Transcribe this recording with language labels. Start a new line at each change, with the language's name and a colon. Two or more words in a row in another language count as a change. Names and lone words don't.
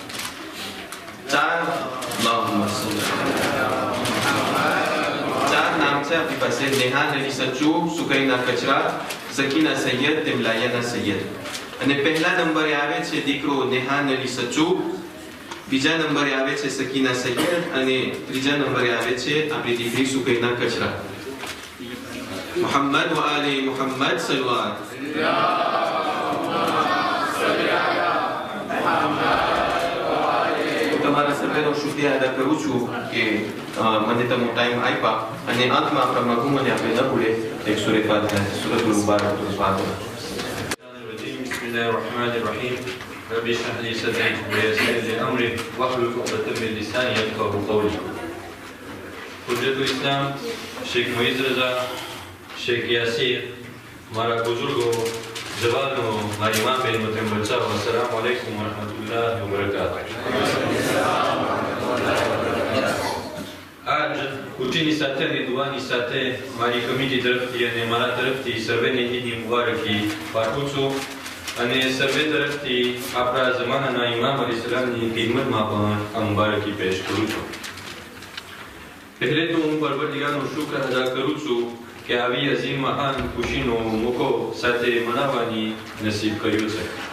Gujarati: 4 નામ છે આપણી પાસે નેહા નલી સચ્ચુ, સુકૈના કચરા, સકીના સૈયદ તેમ લાયાના સૈયદ. અને પહેલા નંબરે આવે છે દીકરો નેહા નલી સચ્ચુ, બીજા નંબરે આવે છે સકીના સૈયદ અને ત્રીજા નંબરે આવે છે આપણી દીકરી સુકૈના કચરા.
Arabic: محمد وآل محمد صلوات
Gujarati: તમારા સર્વેનો શુક્રિયા અદા કરું છું કે મને તમે ટાઈમ આપ્યા અને અંતમાં આપણા મરહુમને આપણે ન ભૂલે એક સૂરે ફાતિહા સૂરતુલ મુબારક ફાતિહા.
Arabic: بسم الله الرحمن الرحيم رب اشرح لي صدري ويسر لي أمري واحلل عقدة من لساني يفقهوا قولي. Hujjatul Islam Sheikh Moiz Raza,
Urdu: شیخ یاسر، ہمارا بزرگو، جوانو، ہماری ماں بہن مطلب بچہ,
Arabic: السلام عليكم ورحمة الله وبركاته.
Gujarati: आज उठीनी સાથે અને દુઆની સાથે મારી કમિટી તરફથી અને મારા તરફથી સર્વેને ઈદની મુબારકી પાઠવું છું અને સર્વે તરફથી આપણા જમાનાના ઇમામ અલીસલામની ખિદમતમાં પણ આ મુબારકી પેશ કરું છું. પહેલે તો હું પરવરદિગારનો શુક્ર અદા કરું છું કે આવી અઝીમ મહાન ખુશીનો મોકો સાથે મનાવવાની નસીબ કર્યો છે.